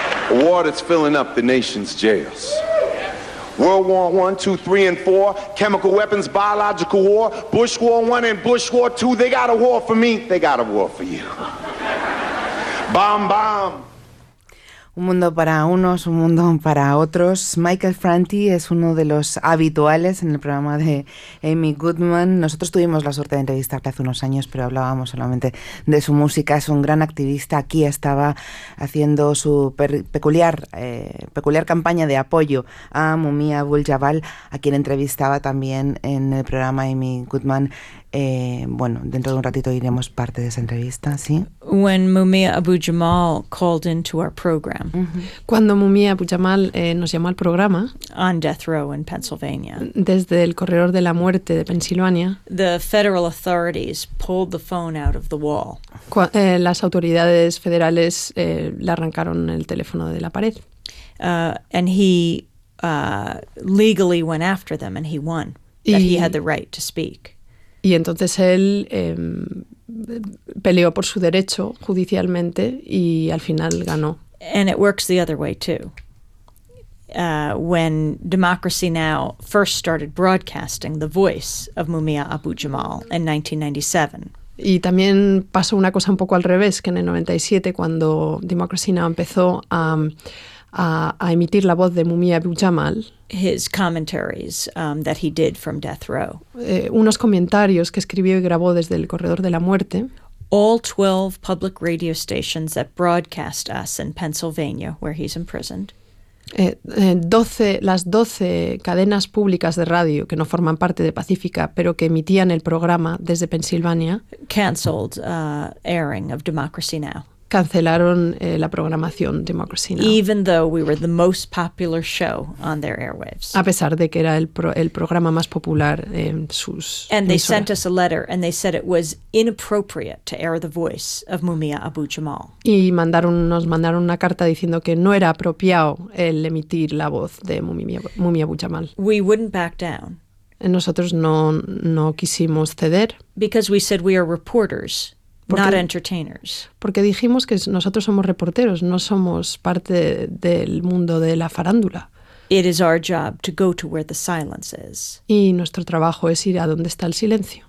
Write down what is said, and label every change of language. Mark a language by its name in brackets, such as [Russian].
[English] A war that's filling up the nation's jails. World War I, II, III, and IV, chemical weapons, biological war, Bush War I and Bush War II, they got a war for me, they got a war for you. Bomb, bomb. [Spanish] Un mundo para unos, un mundo para otros. Michael Franti es uno de los habituales en el programa de Amy Goodman. Nosotros tuvimos la suerte de entrevistarle hace unos años, pero hablábamos solamente de su música. Es un gran activista. Aquí estaba haciendo su peculiar campaña de apoyo a Mumia Abu-Jabal, a quien entrevistaba también en el programa Amy Goodman. Bueno, dentro de un ratito iremos parte de esa entrevista, ¿sí? [English] When Mumia Abu-Jamal called into our program. [Spanish] Cuando Mumia Abu-Jamal nos llamó al programa. [English] On death row in Pennsylvania. [Spanish] Desde el corredor de la muerte de Pensilvania. [English] The federal authorities pulled the phone out of the wall. [Spanish] Las autoridades federales le arrancaron el teléfono de la pared. [English] And he legally went after them and he won. That he had the right to speak. [Spanish] Y entonces él peleó por su derecho judicialmente y al final ganó. [English] And it works the other way too. When Democracy Now! First started broadcasting the voice of Mumia Abu-Jamal in 1997. [Spanish] Y también pasó una cosa un poco al revés, que en el 97, cuando Democracy Now! Empezó a emitir la voz de Mumia Abu-Jamal. [English] His commentaries that he did from death row. [Spanish] Unos comentarios que escribió y grabó desde el corredor de la muerte. [English] All 12 public radio stations that broadcast us in Pennsylvania, where he's imprisoned. [Spanish] 12, las 12 cadenas públicas de radio que no forman parte de Pacifica, pero que emitían el programa desde Pensilvania. [English] Canceled airing of Democracy Now. [Spanish] Cancelaron la programación Democracy Now! [English] Even though we were the most popular show on their airwaves. [Spanish] A pesar de que era el programa más popular en sus emisoras. [English] And they sent us a letter and they said it was inappropriate to air the voice of Mumia Abu-Jamal. [Spanish] Y nos mandaron una carta diciendo que no era apropiado el emitir la voz de Mumia Abu-Jamal. [English] We wouldn't back down. [Spanish] Nosotros no quisimos ceder. [English] Because we said we are reporters. [Spanish] Porque, [English] not entertainers. [Spanish] Porque dijimos que nosotros somos reporteros, no somos parte del mundo de la farándula. [English] It is our job to go to where the silence is. [Spanish] Y nuestro trabajo es ir a donde está el silencio.